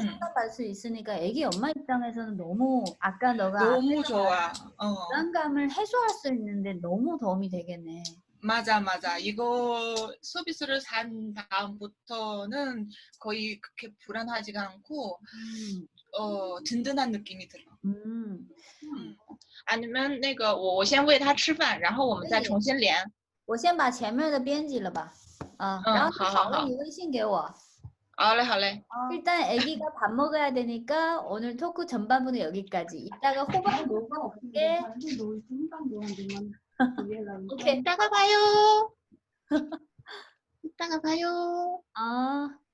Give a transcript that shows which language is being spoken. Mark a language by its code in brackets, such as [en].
[ko] 상담받을 수 있으니까 애기 엄마 입장에서는 너무 아까 너가 너무 앞에서 말한 좋아. 불안감을 해소할 수 있는데 너무 도움이 되겠네. 맞아, 맞아. 이거 서비스를 산 다음부터는 거의 그렇게 불안하지가 않고, 음. 든든한 느낌이 들어. 음. 아니면 [zh] 那个我先喂他吃饭，然后我们再可以，重新连。我先把前面的编辑了吧。然后你好了，好好好。你微信给我。好嘞，好嘞， [ko] 일단 아기가 밥 먹어야 되니까 오늘 토크 전반부는 여기까지. 이따가 호박 녹음 올게. 오케이. 이따가 봐요. 이따가 봐요. 아,